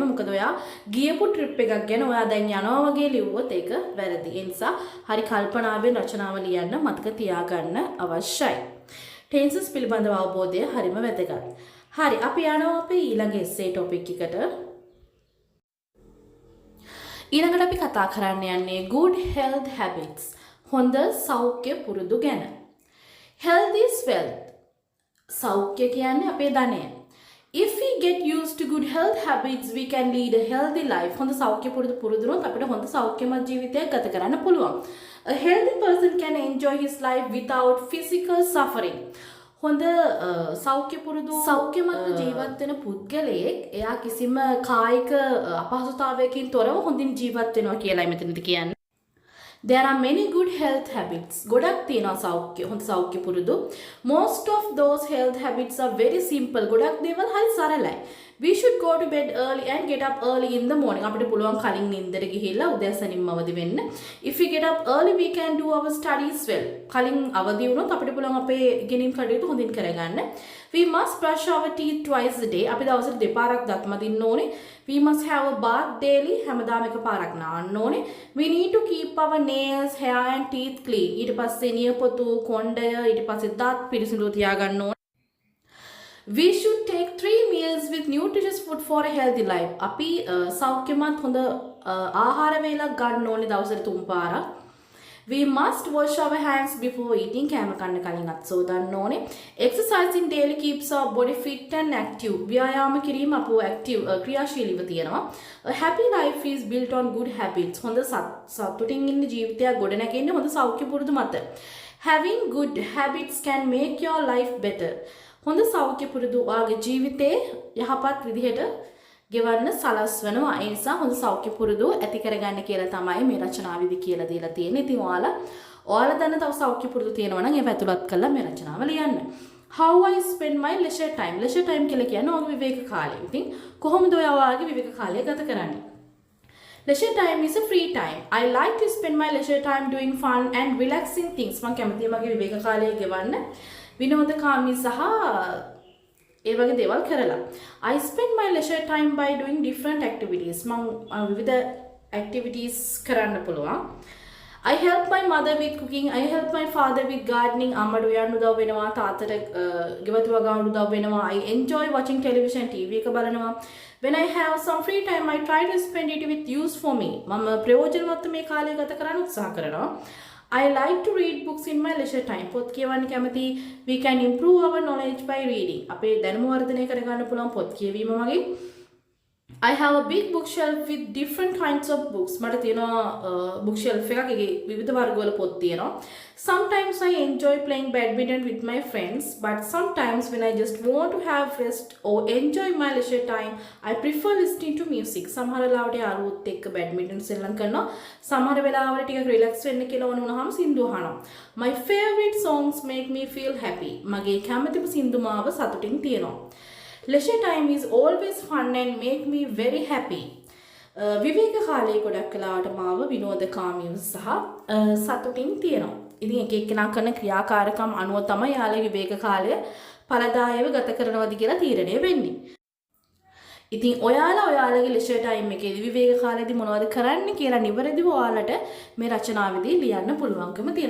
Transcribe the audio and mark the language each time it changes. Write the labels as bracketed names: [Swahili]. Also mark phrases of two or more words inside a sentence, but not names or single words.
[Sinhala] මොකද ඔයා ගියපු ට්‍රිප් එකක් ගැන ඔයා දැන් යනවා වගේ ලිව්වොත් ඒක වැරදි. ඒ නිසා හරි කල්පනාවෙන් රචනාව ලියන්න මතක තියාගන්න අවශ්‍යයි. ටෙන්සස් පිළිබඳව අවබෝධය හරිම වැදගත්. හරි අපි යනවා අපේ ඊළඟ [English] essay topic [Sinhala] එකට. ඊළඟට අපි කතා කරන්න යන්නේ [English] good health habits. [Sinhala] හොඳ සෞඛ්‍ය පුරුදු ගැන. [English] Health is wealth. [Sinhala] සෞඛ්‍ය කියන්නේ අපේ ධනය. [English] If we get used to good health habits, we can lead a healthy life. [Sinhala] හොඳ සෞඛ්‍ය පුරුදුනොත් අපිට හොඳ සෞඛ්‍යමත් ජීවිතයක් ගත කරන්න පුළුවන්. [English] A healthy person can enjoy his life without physical suffering. [Sinhala] හොඳ සෞඛ්‍යමත් ජීවත් වෙන පුද්ගලයෙක් එයා කිසිම කායික අපහසුතාවයකින් තොරව හොඳින් ජීවත් වෙනවා කියලායි මෙතනදී කියන්නේ. [English] There are many good health habits. [Sinhala] ගොඩක් තියෙනවා හොඳ සෞඛ්‍ය පුරුදු. [English] Most of those health habits are very simple. [Sinhala] ගොඩක් දේවල් හරි සරලයි. [English] We should go to bed early and get up early in the morning. [Sinhala] අපිට පුළුවන් කලින් නින්දට ගිහිල්ලා උදෑසනින්ම අවදි වෙන්න. [English] If we get up early we can do our studies well. [Sinhala] කලින් අවදි වුණොත් අපිට පුළුවන් අපේ ඉගෙනීම් කටයුතු හොඳින් කරගන්න. [English] We must brush our teeth twice a day. [Sinhala] අපි දවසට දෙපාරක් දත් මදින්න ඕනේ. [English] We must have a bath daily. [Sinhala] හැමදාම එකපාරක් නාන්න ඕනේ. [English] We need to keep our nails, hair and teeth clean. [Sinhala] ඊට පස්සේ නියපොතු, කොණ්ඩය, ඊට පස්සේ දත් පිරිසිදුව තියාගන්න ඕනේ. [English] We should take 3 meals with nutritious food for a healthy life. [Sinhala] අපි සෞඛ්‍යමත් හොඳ ආහාර වේලක් ගන්න ඕනේ දවසට 3 පාරක්. [English] We must wash our hands before eating. [Sinhala] කෑම කන්න කලින් අත් සෝදන්න ඕනේ. [English] Exercising daily keeps our body fit and active. [Sinhala] ව්‍යායාම කිරීම අපව active ක්‍රියාශීලීව තියෙනවා. [English] A happy life is built on good habits. [Sinhala] හොඳ සතුටින් ඉන්න ජීවිතයක් ගොඩනැගෙන්නේ හොඳ සෞඛ්‍ය පුරුදු මත. [English] Having good habits can make your life better. [Sinhala] හොඳ සෞඛ්‍ය පුරුදු ඔයාගේ ජීවිතේ යහපත් විදිහට ගෙවන්න සලස්වනවා. ඒ නිසා හොඳ සෞඛ්‍ය පුරුදු ඇති කරගන්න කියලා තමයි මේ රචනාවේදී කියලා දීලා තියෙන්නේ. ඉතින් ඔයාලා දන්න තව සෞඛ්‍ය පුරුදු තියෙනවා නම් ඒව ඇතුළත් කරලා මේ රචනාව ලියන්න. [English] How I spend my leisure time. Leisure time [Sinhala] කියලා කියන්නේ ඔයාගේ විවේක කාලය. ඉතින් කොහොමද ඔයා ඔයාගේ විවේක කාලය ගත කරන්නේ? [English] Leisure time is a free time. I like to spend my leisure time doing fun and relaxing things. [Sinhala] මම කැමතියි මගේ විවේක කාලය ගෙවන්න විනෝදකාමී සහ ඒ වගේ දේවල් කරලා. [English] I spend my leisure time by doing different activities. [Sinhala] මම විවිධ activities කරන්න පුළුවන්. [English] I help my mother with cooking. I help my father with gardening. [Sinhala] අම්මට උයන්න උදව් වෙනවා. තාත්තට ගෙවතු වගාවන්න උදව් වෙනවා. [English] I enjoy watching television, [Sinhala] TV එක බලනවා. [English] When I have some free time, I try to spend it with use for me. [Sinhala] මම ප්‍රයෝජනවත් මේ කාලය ගත කරන්න උත්සාහ කරනවා. [English] I like to read books in my leisure time. [Sinhala] පොත් කියවන්න කැමති. [English] We can improve our knowledge by reading. [Sinhala] අපේ දැනුම වර්ධනය කරගන්න පුළුවන් පොත් කියවීම වගේ. [English] I have a big bookshelf with different kinds of books. [Sinhala] මට තියෙනවා bookshelf එකක් ඒකේ විවිධ වර්ගවල පොත් තියෙනවා. [English] Sometimes I enjoy playing badminton with my friends, but sometimes when I just want to have rest or enjoy my leisure time, I prefer listening to music. [Sinhala] සමහර වෙලාවට යාළුවොත් එක්ක badminton සෙල්ලම් කරනවා. සමහර වෙලාවට ටිකක් relax වෙන්න කියලා වුණාම සින්දු අහනවා. [English] My favorite songs make me feel happy. [Sinhala] මගේ කැමතිම සින්දු මාව සතුටින් තියනවා. [English] Leisure time is always fun and make me very happy. [Sinhala] විවේක කාලයේ ගොඩක් වෙලාවට මාව විනෝදකාමීව සහ සතුටින් තියෙනවා. ඉතින් එක එක්කෙනා කරන ක්‍රියාකාරකම් අනුව තමයි යාළුවේ විවේක කාලය ඵලදායීව ගත කරනවද කියලා තීරණය වෙන්නේ. ඉතින් ඔයාලගේ [English] leisure time [Sinhala] එකේදී විවේක කාලේදී මොනවද කරන්න කියලා නිවැරදිව ඔයාලට මේ රචනාවේදී ලියන්න පුළුවන්කම තියෙනවා.